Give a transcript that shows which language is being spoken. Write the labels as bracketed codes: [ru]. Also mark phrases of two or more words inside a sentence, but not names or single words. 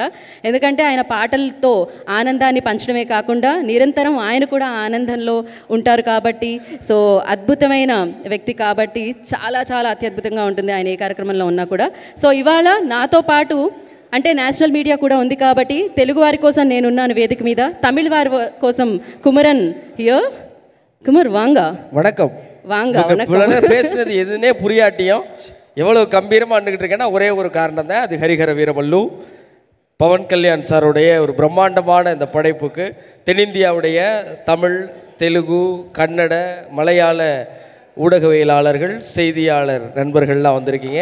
[te] ఎందుకంటే ఆయన పాటలతో ఆనందాన్ని పంచడమే కాకుండా నిరంతరం ఆయన కూడా ఆనందంలో ఉంటారు కాబట్టి, అద్భుతమైన వ్యక్తి కాబట్టి చాలా అత్యద్భుతంగా ఉంటుంది ఆయన ఏ కార్యక్రమంలో ఉన్నా కూడా. ఇవాళ నాతో పాటు అంటే [en] national media [te] కూడా ఉంది కాబట్టి తెలుగు వారి కోసం నేనున్నాను వేదిక మీద, తమిళ వారి కోసం కుమరన్ హియర్. [ta] குமர் வாங்க. வணக்கம். வாங்க. பேசுனது எதுனே புரியாட்டியும் எவ்வளவு கம்பீரமாக அண்டுகிட்டு இருக்கேன்னா ஒரே ஒரு காரணம் தான், அது ஹரிஹர வீரமல்லு பவன் கல்யாண் சாருடைய ஒரு பிரம்மாண்டமான இந்த படைப்புக்கு தென்னிந்தியாவுடைய தமிழ், தெலுங்கு, கன்னட, மலையாள ஊடகவியலாளர்கள், செய்தியாளர் நண்பர்கள்லாம் வந்திருக்கீங்க.